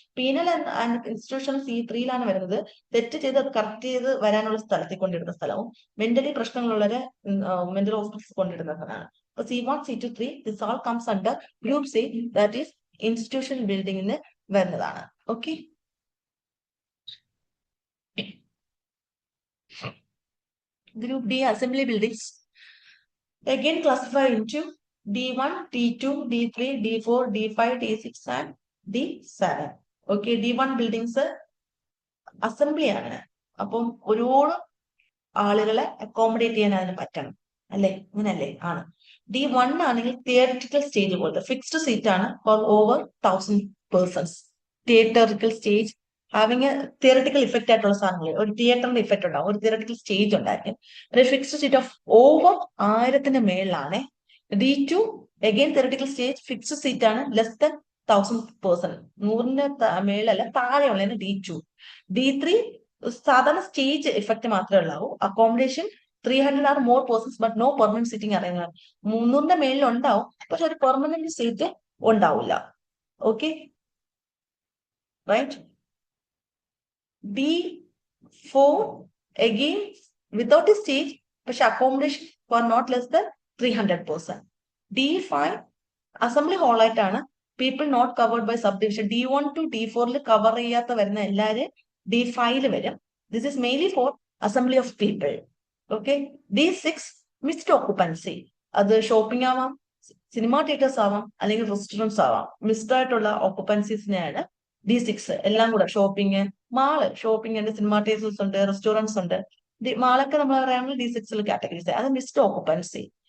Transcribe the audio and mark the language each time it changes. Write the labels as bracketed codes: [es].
[ml] Penal and institution C3 വരുന്നത്. തെറ്റ് ചെയ്ത് അത് കറക്റ്റ് ചെയ്ത് വരാനുള്ള സ്ഥലത്തിൽ കൊണ്ടിടുന്ന സ്ഥലവും, മെന്റലി പ്രശ്നങ്ങളുള്ളവരെ മെന്റൽ ഹോസ്പിറ്റൽസ് കൊണ്ടിടുന്ന സ്ഥലമാണ്. [en] അപ്പൊ C1, C2, 3 this all comes under group C, that is institution ബിൽഡിംഗിന് [ml] വരുന്നതാണ്. [en] Okay, group D, assembly buildings, again classified into D1, D2, D3, D4, D5, D6 and D7. [ml] Okay, D1 buildings assembly ആണ്. അപ്പം ഒരുപാട് ആളുകളെ accommodate ചെയ്യാൻ അതിന് പറ്റണം അല്ലെ, അങ്ങനല്ലേ ആണ്. D1 ആണെങ്കിൽ തിയററ്റിക്കൽ സ്റ്റേജ് പോലത്തെ ഫിക്സ്ഡ് സീറ്റ് ആണ് [en] For over 1000 persons. Theatrical stage having a theatrical effect [ml] ആയിട്ടുള്ള സാധനങ്ങൾ. ഒരു തിയേറ്ററിന്റെ ഇഫക്റ്റ് ഉണ്ടാവും, ഒരു തിയററ്റിക്കൽ സ്റ്റേജ് ഉണ്ടായിരിക്കും. ഒരു fixed seat of over 1000 മേളിലാണ്. [en] D2 again theatrical stage, fixed seat ആണ്, less than 1000 person. [ml] 100 മേളല്ല, താഴെയുള്ളതിന് D2. D3 സാധാരണ സ്റ്റേജ് ഇഫക്റ്റ് മാത്രമേ ഉള്ളൂ. [en] Accommodation 300 or more persons but no permanent seating arrangement. [ml] 300 മേളിൽ ഉണ്ടാവും, പക്ഷെ ഒരു പെർമനന്റ് സീറ്റ് ഉണ്ടാവില്ല. Okay, right. [en] 4 again without a stage, [ml] പക്ഷെ [en] accommodation for not less than 300%. D5 assembly hall [ml] ആയിട്ടാണ് [en] people not covered by subdivision. [ml] D1 to D4 cover ചെയ്യാത്ത വരുന്ന എല്ലാവരും D5 വരും. [en] This is mainly for assembly of people. Okay. D6 mixed occupancy. [ml] അത് shopping ആവാം, cinema theatres ആവാം, അല്ലെങ്കിൽ restaurants ആവാം. മിക്സ്ഡ് ആയിട്ടുള്ള ഓക്കുപ്പൻസീസിനെയാണ് D6. എല്ലാം കൂടെ ഷോപ്പിംഗ്, മാള്, ഷോപ്പിംഗ് ഉണ്ട്, സിനിമ തിയേറ്റേഴ്സ് ഉണ്ട്, റെസ്റ്റോറൻറ്റ്സ് ഉണ്ട്. മാളൊക്കെ നമ്മൾ പറയുമ്പോൾ D6 കാറ്റഗറീസ്. അത് മിക്സ്ഡ് ഓക്കുപ്പൻസി.